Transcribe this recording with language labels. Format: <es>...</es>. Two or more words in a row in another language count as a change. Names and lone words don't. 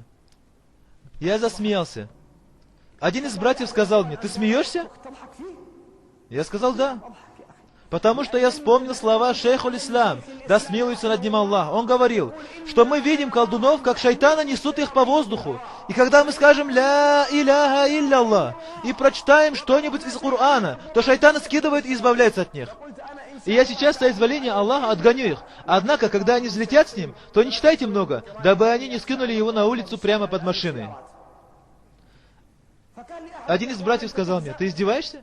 <ru>Я засмеялся. Один из братьев сказал мне, ты смеешься? Я сказал, да. Потому что я вспомнил слова шейхуль ислам, да смилуется над ним Аллах. Он говорил, что мы видим колдунов, как шайтана несут их по воздуху. И когда мы скажем</ru> <ar>«لا إله إلا</ar> <ru>и прочитаем что-нибудь из Корана, то шайтаны скидывают и избавляются от них. И я сейчас с соизволения Аллаха отгоню их. Однако, когда они взлетят с ним, то не читайте много, дабы они не скинули его на улицу прямо под машиной. Один из братьев сказал мне, ты издеваешься?</ru>